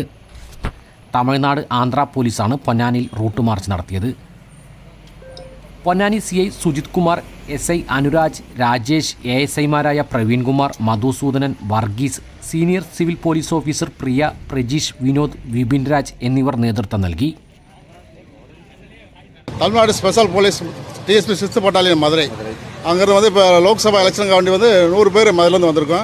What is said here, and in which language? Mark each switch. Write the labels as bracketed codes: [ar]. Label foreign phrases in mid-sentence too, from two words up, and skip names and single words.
[ml] തമിഴ്നാട് ആന്ധ്ര പോലീസാണ് പൊന്നാനിയിൽ റൂട്ട് മാർച്ച് നടത്തിയത്. പൊന്നാനി CI സുജിത് കുമാർ, SI അനുരാജ്, രാജേഷ്, ASIമാരായ പ്രവീൺ കുമാർ, മധുസൂദനൻ, വർഗീസ്, സീനിയർ സിവിൽ പോലീസ് ഓഫീസർ പ്രിയ, പ്രജീഷ്, വിനോദ്, വിപിൻ രാജ് എന്നിവർ നേതൃത്വം നൽകി. [ta] தமிழ்நாடு ஸ்பெஷல் போலீஸ் TSP 6th பட்டாலியன் மதுரை அங்கேருந்து வந்து இப்போ லோக்சபா எலெக்ஷனுக்கு வேண்டி வந்து 100 பேர் மதுலேருந்து வந்திருக்கோம்.